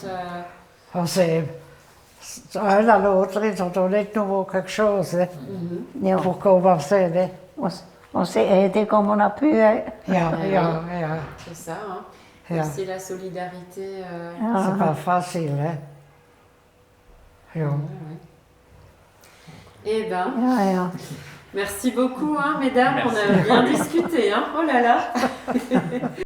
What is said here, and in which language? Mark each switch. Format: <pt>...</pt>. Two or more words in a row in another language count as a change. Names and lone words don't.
<fr>On s'est, un à l'autre, ils ont donné de nouveau quelque chose hein, Ja. pour commencer. Hein. On s'est aidé comme on a pu. Hein. Ja, C'est ça, hein. Ja. Aussi la solidarité. C'est pas facile. Hein. Ja. Eh ben,</fr> <nl>Ja, ja.</nl> <fr>merci beaucoup, hein, mesdames. Merci. On a bien discuté. Hein. Oh là là.</fr>